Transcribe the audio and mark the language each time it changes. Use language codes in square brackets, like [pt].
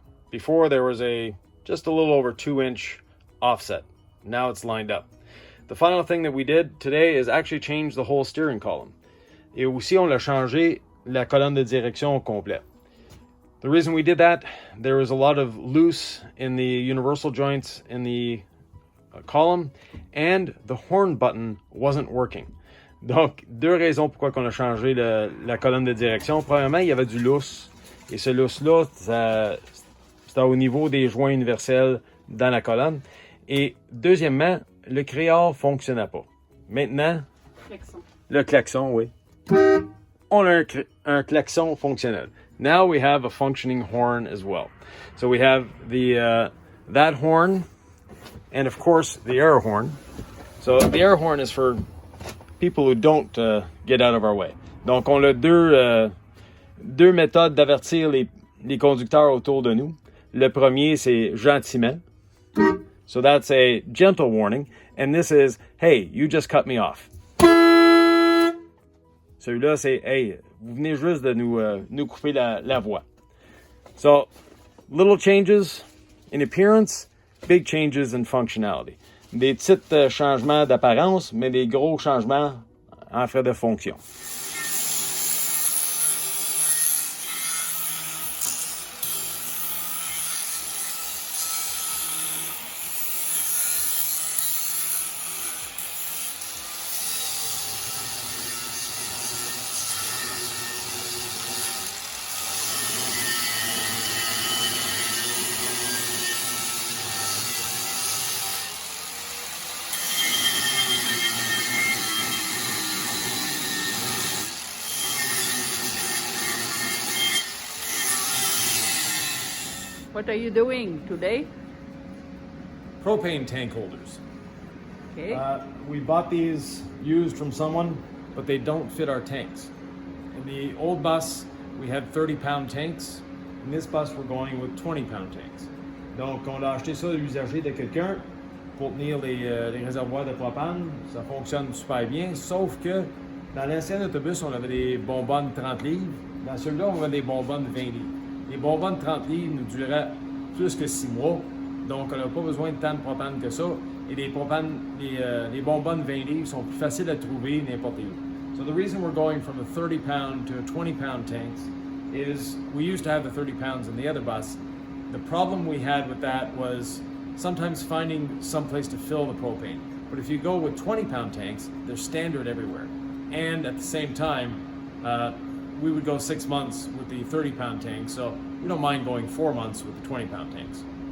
[en] Before, there was just a little over 2-inch offset. Now it's lined up. The final thing that we did today is actually change the whole steering column. [fr] Et aussi, on a changé la colonne de direction au complet. [en] The reason we did that, there was a lot of loose in the universal joints in the column, and the horn button wasn't working. [fr] Donc, 2 raisons pourquoi on a changé la colonne de direction. Premièrement, il y avait du lousse, et ce lousse-là, c'était au niveau des joints universels dans la colonne. Et deuxièmement, le créole ne fonctionnait pas. Maintenant, le klaxon, oui. On a un klaxon fonctionnel. [en] Now we have a functioning horn as well. So we have that horn, and of course the air horn. So the air horn is for people who don't get out of our way. [fr] Donc on a deux méthodes d'avertir les conducteurs autour de nous. Le premier, c'est gentiment. [en] So that's a gentle warning. And this is, hey, you just cut me off. [fr] Celui-là, c'est, hey, vous venez juste de nous couper la voie. [en] So, little changes in appearance, big changes in functionality. [fr] Des petits changements d'apparence, mais des gros changements en frais de fonction. [en] What are you doing today? Propane tank holders. Okay. We bought these used from someone, but they don't fit our tanks. In the old bus, we had 30-pound tanks. In this bus, we're going with 20-pound tanks. [fr] Donc, on a acheté ça usagé de quelqu'un pour tenir les réservoirs de propane. Ça fonctionne super bien, sauf que dans l'ancien autobus, on avait des bonbonnes 30 livres. Dans celui-là, on avait des bonbonnes 20 livres. Les bonbonnes 30 livres nous duraient plus que 6 mois. Donc, on n'a pas besoin de tant de propane que ça. Et les bonbonnes 20 livres sont plus faciles à trouver n'importe où. [en] So the reason we're going from a 30-pound to a 20-pound tanks is we used to have the 30 pounds in the other bus. The problem we had with that was sometimes finding some place to fill the propane. But if you go with 20-pound tanks, they're standard everywhere. And at the same time, we would go 6 months with the 30-pound tanks, so we don't mind going 4 months with the 20-pound tanks.